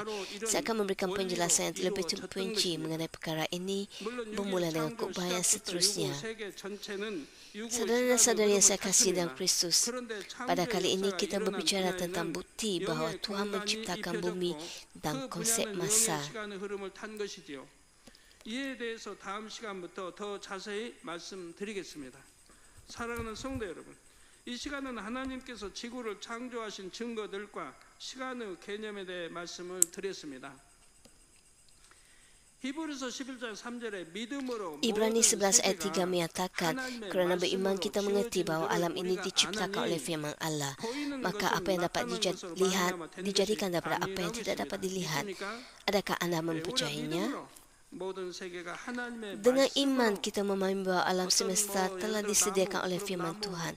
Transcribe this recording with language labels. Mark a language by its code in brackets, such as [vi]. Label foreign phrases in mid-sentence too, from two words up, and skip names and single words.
[ms] Saya akan memberikan penjelasan yang lebih terperinci mengenai perkara ini bermula dengan khutbah yang seterusnya. Saudara dan saudari yang saya kasih dalam Kristus, pada kali ini kita berbicara tentang bukti bahawa Tuhan menciptakan bumi dan konsep masa. [ko] 이에 대해서 다음 시간부터 더 자세히 말씀드리겠습니다. 사랑하는 성도 여러분, 이 시간은 하나님께서 지구를 창조하신 증거들과 시간의 개념에 대해 말씀을 드렸습니다. [ms] Ibrani 11 ayat 3 menyatakan, kerana beriman kita mengerti bahawa alam ini diciptakan oleh firman Allah. Maka apa yang dapat dilihat dijadikan daripada apa yang tidak dapat dilihat. Adakah anda mempercayainya? Dengan iman kita memahami bahawa alam semesta telah disediakan oleh firman Tuhan.